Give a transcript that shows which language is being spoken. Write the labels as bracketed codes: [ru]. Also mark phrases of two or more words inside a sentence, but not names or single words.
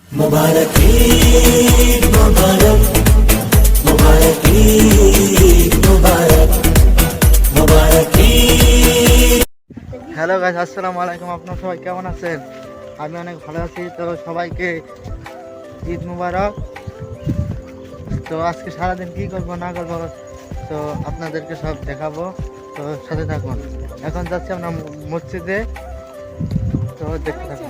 [bn] মুবারক ঈদ মুবারক মুবারক ঈদ মুবারক মুবারক ঈদ। হ্যালো গাইস, আসসালামু আলাইকুম। আপনারা সবাই কেমন আছেন? আমি অনেক ভালো আছি। তো সবাইকে ঈদ মুবারক। তো আজকে সারাদিন কি করব না করব তো আপনাদেরকে সব দেখাবো, তো সাথে থাকুন। এখন যাচ্ছি আমরা মসজিদে, তো দেখতে থাকুন।